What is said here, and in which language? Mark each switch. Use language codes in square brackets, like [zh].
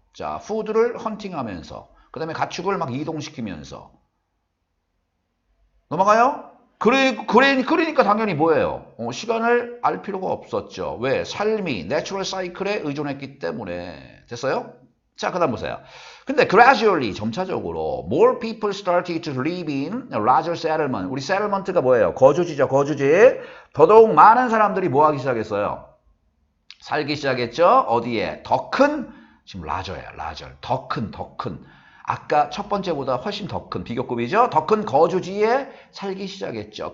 [ko] 자, 푸드를 헌팅하면서 그 다음에 가축을 막 이동시키면서 넘어가요? 그러니까 당연히 뭐예요? 시간을 알 필요가 없었죠. 왜? 삶이 내추럴 사이클에 의존했기 때문에. 됐어요? 자, 그 다음 보세요. [en] 근데 gradually, [ko] 점차적으로 [en] more people started to live in a larger settlement. [ko] 우리 settlement가 뭐예요? 거주지죠, 거주지. 더더욱 많은 사람들이 뭐 하기 시작했어요? 살기 시작했죠? 어디에? 더 큰, 지금 larger야, larger. 더 큰. 아까 첫 번째보다 훨씬 더 큰 비교급이죠. 더 큰 거주지에 살기 시작했죠.